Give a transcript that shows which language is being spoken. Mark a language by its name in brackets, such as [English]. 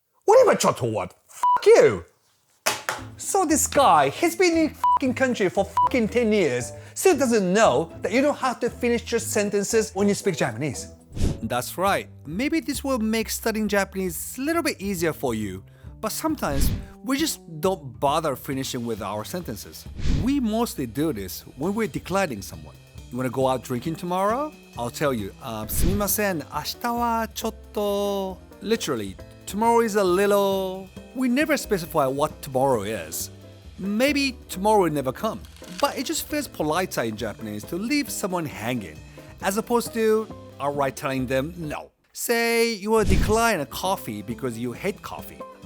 [English] What do you mean ちょっと what? Fuck you! So this guy, he's been in fucking country for fucking 10 years, still doesn't know that you don't have to finish your sentences when you speak Japanese. That's right. Maybe this will make studying Japanese a little bit easier for you, but sometimes we just don't bother finishing with our sentences. We mostly do this when we're declining someone. You want to go out drinking tomorrow? I'll tell you, [Japanese] すみません、明日はちょっと... [English] Literally, tomorrow is a little... We never specify what tomorrow is. Maybe tomorrow will never come. But it just feels politer in Japanese to leave someone hanging, as opposed to outright telling them no. Say you will decline a coffee because you hate coffee.